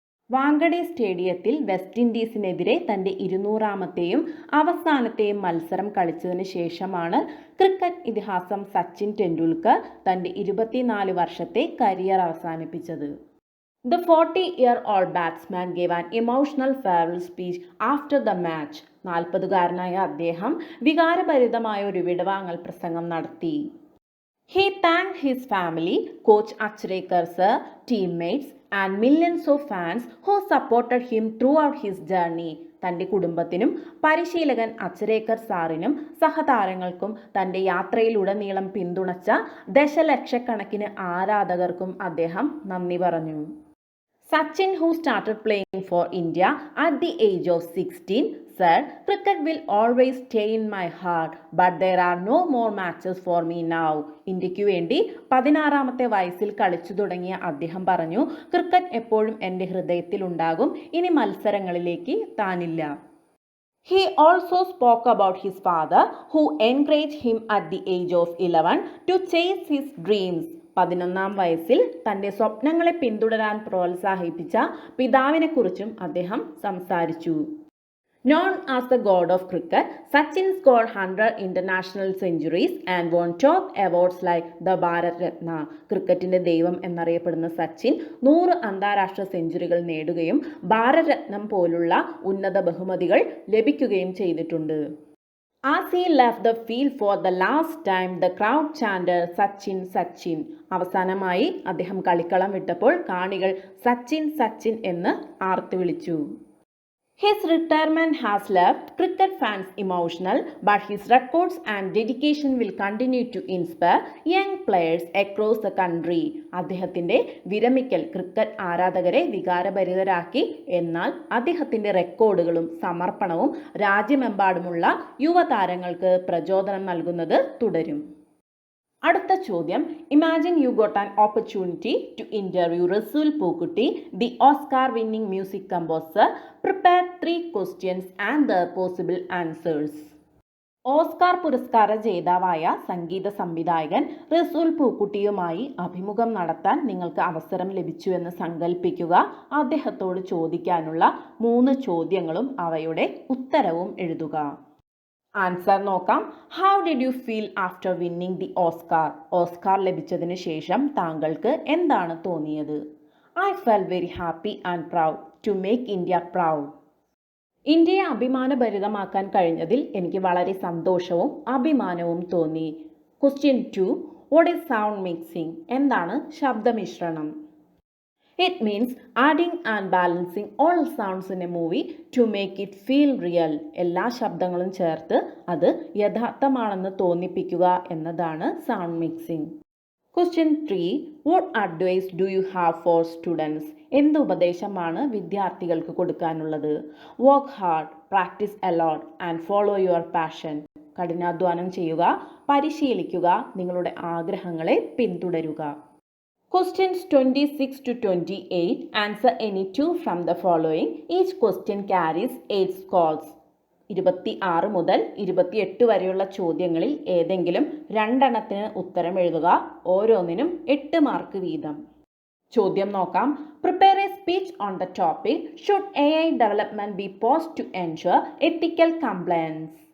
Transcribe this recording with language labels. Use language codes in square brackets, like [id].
[ml] വാങ്കഡെ സ്റ്റേഡിയത്തിൽ വെസ്റ്റ് ഇൻഡീസിനെതിരെ തൻ്റെ 200ാമത്തെയും അവസാനത്തെയും മത്സരം കളിച്ചതിന് ശേഷമാണ് ക്രിക്കറ്റ് ഇതിഹാസം സച്ചിൻ ടെണ്ടുൽക്കർ തൻ്റെ 24 വർഷത്തെ കരിയർ അവസാനിപ്പിച്ചത്. [en] The 40-year-old batsman gave an emotional farewell speech after the match. [ml] 40-കാരനായ അദ്ദേഹം വികാരഭരിതമായ ഒരു വിടവാങ്ങൽ പ്രസംഗം നടത്തി. [en] He thanked his family, coach Achrekar sir, teammates and millions of fans who supported him throughout his journey. [ml] തൻ്റെ കുടുംബത്തിനും പരിശീലകൻ അച്ചരേക്കർ സാറിനും സഹതാരങ്ങൾക്കും തൻ്റെ യാത്രയിലുടനീളം പിന്തുണച്ച ദശലക്ഷക്കണക്കിന് ആരാധകർക്കും അദ്ദേഹം നന്ദി പറഞ്ഞു. [en] Sachin, who started playing for India at the age of 16, said, "Cricket will always stay in my heart, but there are no more matches for me now." [ml] ഇന്ത്യയ്ക്ക് വേണ്ടി 16ാമത്തെ വയസ്സിൽ കളിച്ചു തുടങ്ങിയ അദ്ദേഹം പറഞ്ഞു, ക്രിക്കറ്റ് എപ്പോഴും എൻ്റെ ഹൃദയത്തിൽ ഉണ്ടാകും, ഇനി മത്സരങ്ങളിലേക്ക് താനില്ല. [en] He also spoke about his father, who encouraged him at the age of 11 to chase his dreams. [ml] 11ാം വയസ്സിൽ തൻ്റെ സ്വപ്നങ്ങളെ പിന്തുടരാൻ പ്രോത്സാഹിപ്പിച്ച പിതാവിനെക്കുറിച്ചും അദ്ദേഹം സംസാരിച്ചു. [en] Known as the god of cricket, Sachin scored 100 international centuries and won top awards like the Bharat Ratna. [ml] ക്രിക്കറ്റിന്റെ ദൈവം എന്നറിയപ്പെടുന്ന സച്ചിൻ 100 അന്താരാഷ്ട്ര സെഞ്ചുറികൾ നേടുകയും ഭാരത് രത്നം പോലുള്ള ഉന്നത ബഹുമതികൾ ലഭിക്കുകയും ചെയ്തിട്ടുണ്ട്. [en] As he left the field for the last time, the crowd chanted "Sachin, Sachin." [ml] അവസാനമായി അദ്ദേഹം കളിക്കളം വിട്ടപ്പോൾ കാണികൾ സച്ചിൻ സച്ചിൻ എന്ന് ആർത്തു വിളിച്ചു. [en] His retirement has left cricket fans emotional, but his records and dedication will continue to inspire young players across the country. [ml] അദ്ദേഹത്തിൻ്റെ വിരമിക്കൽ cricket ആരാധകരെ വികാരഭരിതരാക്കി. എന്നാൽ അദ്ദേഹത്തിൻ്റെ റെക്കോർഡുകളും സമർപ്പണവും രാജ്യമെമ്പാടുമുള്ള യുവതാരങ്ങൾക്ക് പ്രചോദനം നൽകുന്നത് തുടരും. അടുത്ത ചോദ്യം, [en] Imagine you got an opportunity to interview Resul Pookutty, the Oscar winning music composer. Prepare 3 questions and the possible answers. [ml] Oscar പുരസ്കാര ജേതാവായ സംഗീത സംവിധായകൻ റസൂൽ പൂക്കുട്ടിയുമായി അഭിമുഖം നടത്താൻ നിങ്ങൾക്ക് അവസരം ലഭിച്ചുവെന്ന് സങ്കല്പിക്കുക. അദ്ദേഹത്തോട് ചോദിക്കാനുള്ള 3 ചോദ്യങ്ങളും അവയുടെ ഉത്തരവും എഴുതുക. ആൻസർ നോക്കാം. [en] How did you feel after winning the Oscar? [ml] Oscar ലഭിച്ചതിന് ശേഷം താങ്കൾക്ക് എന്താണ് തോന്നിയത്? [en] I felt very happy and proud to make India proud. [ml] ഇന്ത്യയെ അഭിമാനഭരിതമാക്കാൻ കഴിഞ്ഞതിൽ എനിക്ക് വളരെ സന്തോഷവും അഭിമാനവും തോന്നി. [en] Question 2, what is sound mixing? [ml] എന്താണ് ശബ്ദമിശ്രണം? [en] It means adding and balancing all sounds in a movie to make it feel real. [ml] എല്ലാ ശബ്ദങ്ങളും ചേർത്ത് അത് യഥാർത്ഥമാണെന്ന് തോന്നിപ്പിക്കുക എന്നതാണ് sound mixing. [en] Question 3, what advice do you have for students? [ml] എന്ത് ഉപദേശമാണ് വിദ്യാർത്ഥികൾക്ക് കൊടുക്കാനുള്ളത്? [en] Work hard, practice a lot and follow your passion. [ml] കഠിനാധ്വാനം ചെയ്യുക, പരിശീലിക്കുക, നിങ്ങളുടെ ആഗ്രഹങ്ങളെ പിന്തുടരുക. [en] Questions 26 to 28. Answer any 2 from the following. Each question carries 8 scores. [ml] 26 മുതൽ 28 വരെയുള്ള ചോദ്യങ്ങളിൽ ഏതെങ്കിലും 2 എണ്ണത്തിന് ഉത്തരം എഴുതുക. ഓരോന്നിനും 8 മാർക്ക് വീതം. ചോദ്യം നോക്കാം. [en] Prepare a speech on the topic, should AI development be paused to ensure ethical compliance?